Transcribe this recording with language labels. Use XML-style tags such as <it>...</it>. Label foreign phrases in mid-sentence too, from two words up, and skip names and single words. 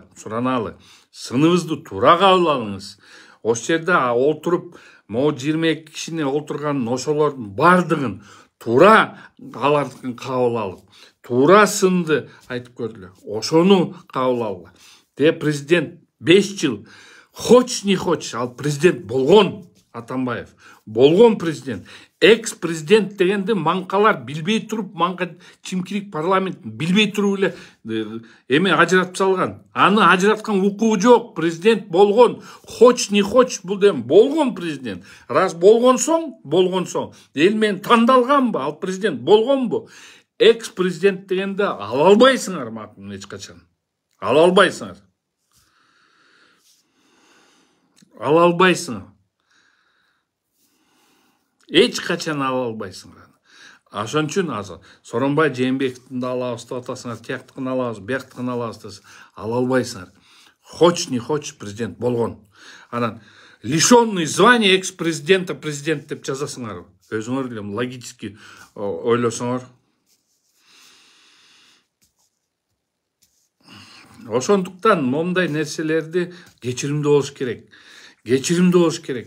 <ky>Сыныбызды туура кабыл алыңыз. Ош жерде олтуруп, могу 22 кишини олтурган ошолордун бардыгын туура алардыкын кабыл алып, туура сынды айтып көрдүлөр. Ошону кабыл алгыла. Президент 5 жыл</ky> <ru>хочешь не хочешь,</ru> <ky>ал президент болгон. Атамбаев болгон президент. Экс-президент дегенде маңкалар билбей туруп, маңка чимкирик парламент билбей туруп эле эме ажыратып салган. Аны ажыраткан укугу жок. Президент болгон.</ky> <ru>Хочешь не хочешь,</ru> <ky>бул дем болгон президент. Раз болгон соң, эл менен тандалганбы? Ал президент болгонбу? Экс-президент дегенде ала албайсыңар мактын эч качан. Ала албайсыңар. Эч качан ала албайсыңар. Ошон үчүн азыр Сооронбай Жээнбековдун да алабыз деп атасыңар, тияктыкын алабыз, бияктыкын алабыз десиң, ала албайсыңар.</ky> <ru>Хочешь не хочешь,</ru> <ky>президент болгон. Анан</ky> <ru>лишенный звания экс-президента</ru> <ky>президент деп жазасыңар. Өзүңөр эле логически ойлосоңор. Ошондуктан момундай нерселерди кечиримдүү болуш керек.</ky>